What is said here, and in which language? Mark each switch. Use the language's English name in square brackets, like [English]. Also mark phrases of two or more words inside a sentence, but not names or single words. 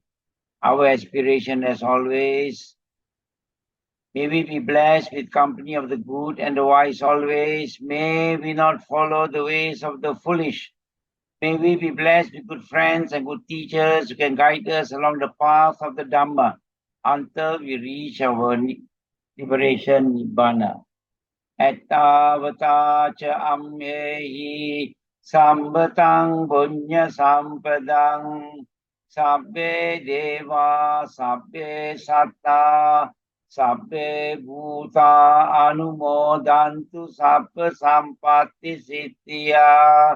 [English] Our aspiration, as always, may we be blessed with company of the good and the wise always. May we not follow the ways of the foolish. May we be blessed with good friends and good teachers who can guide us along the path of the Dhamma until we reach our liberation Nibbana. [Pali] Ettavata cha amyehi sambatang punya sampadang sabbe deva sabbe satta sabbe bhuta anumodantu sabba sampatti siddhya.